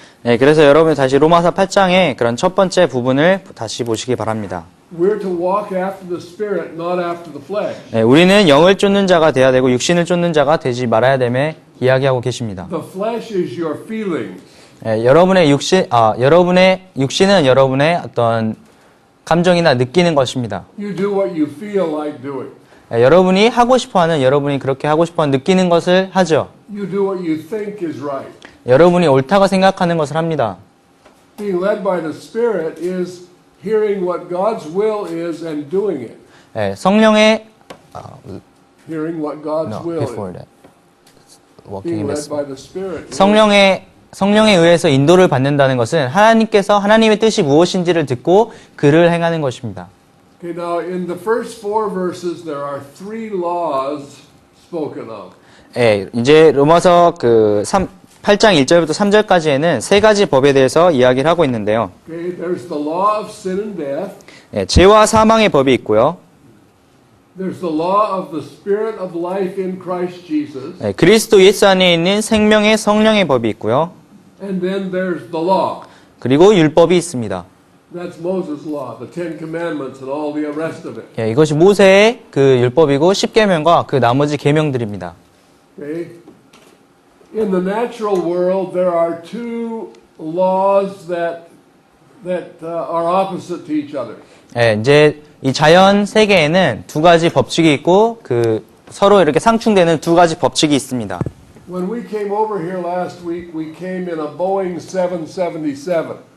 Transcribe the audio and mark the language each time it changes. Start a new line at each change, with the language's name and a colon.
Korean: 네, 그래서 여러분 다시 로마서 8장의 그런 첫 번째 부분을 다시 보시기 바랍니다.
English: We're to walk after the Spirit, not after the flesh.
Korean: 네, 우리는 영을 쫓는 자가 되어야 되고 육신을 쫓는 자가 되지 말아야 됨에 이야기하고 계십니다.
English: The flesh is your feelings.
Korean: 네, 여러분의 육신은 여러분의 어떤 감정이나 느끼는 것입니다.
English: You do what you feel like doing.
Korean: 네, 여러분이 하고 싶어하는 여러분이 그렇게 하고 싶어하는 느끼는 것을 하죠.
English: You do what you think is right.
Korean: 여러분이 옳다고 생각하는 것을 합니다.
English: Being led by the Spirit is hearing what God's will is and doing it.
Korean: 네, 성령의
English: Hearing what God's will is. walking in the led by the Spirit.
Korean: 성령에 의해서 인도를 받는다는 것은 하나님께서 하나님의 뜻이 무엇인지를 듣고 그를 행하는 것입니다.
English: Okay, now in the first 4 verses there are 3 laws spoken of.
Korean: 예, 이제 로마서 8장 1절부터 3절까지에는 세 가지 법에 대해서 이야기를 하고 있는데요.
English: Okay, there's the law of sin and death.
Korean: 예, 죄와 사망의 법이 있고요.
English: There's the law of the Spirit of life in Christ Jesus.
Korean: 예, 그리스도 예수 안에 있는 생명의 성령의 법이 있고요.
English: And then there's the law.
Korean: 그리고 율법이 있습니다.
English: That's Moses' law, the 10 commandments and all the rest of it.
Korean: 예, 이것이 모세의 그 율법이고 십계명과 그 나머지 계명들입니다.
English: Okay? In the natural world, there are 2 laws that are opposite to each other.
Korean: 예, 이제 이 자연 세계에는 두 가지 법칙이 있고 그 서로 이렇게 상충되는 두 가지 법칙이 있습니다.
English: When we came over here last week, we came in a Boeing 777.